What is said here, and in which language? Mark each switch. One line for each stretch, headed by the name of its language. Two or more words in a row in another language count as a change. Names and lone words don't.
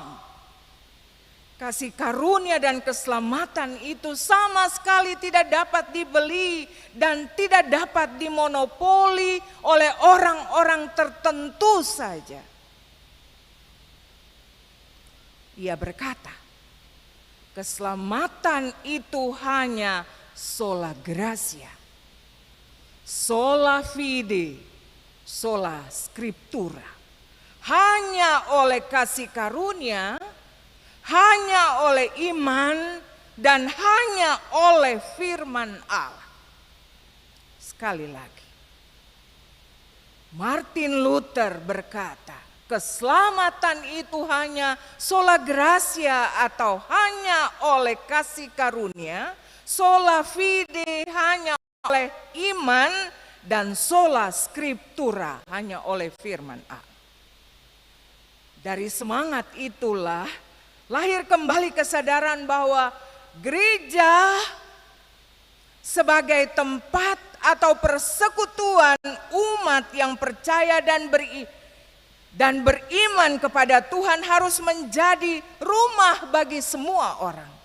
Indonesian: Kasih karunia dan keselamatan itu sama sekali tidak dapat dibeli dan tidak dapat dimonopoli oleh orang-orang tertentu saja. Ia berkata, keselamatan itu hanya
Latin: sola gratia, sola fide, sola scriptura.
Indonesian: Hanya oleh kasih karunia, hanya oleh iman, dan hanya oleh firman Allah. Sekali lagi, Martin Luther berkata, keselamatan itu hanya
Latin: sola gratia
Indonesian: atau hanya oleh kasih karunia,
Latin: sola fide
Indonesian: hanya oleh iman, dan
Latin: sola scriptura
Indonesian: hanya oleh firman Allah. Dari semangat itulah lahir kembali kesadaran bahwa gereja sebagai tempat atau persekutuan umat yang percaya dan beriman kepada Tuhan harus menjadi rumah bagi semua orang.